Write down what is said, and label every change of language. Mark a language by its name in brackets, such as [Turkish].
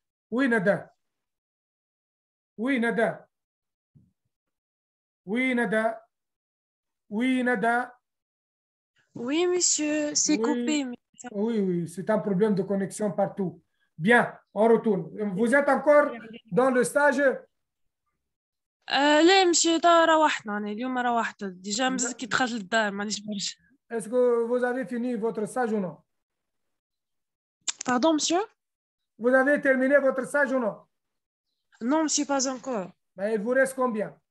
[French] Oui, Nada. Oui, Nada. Oui, Nada. Oui, Nada. Oui, monsieur, c'est coupé. Oui, c'est un problème de connexion partout. Bien, on retourne. Vous êtes encore dans le stage? [Arabic] لا مشي روحنا أنا اليوم روحت ديجا مزال كي دخلت للدار مانيش برشا. [French] Est-ce que vous avez fini votre stage ou non? Pardon, monsieur? Vous avez terminé votre stage ou non? Non, monsieur, pas encore. Mais il vous reste combien?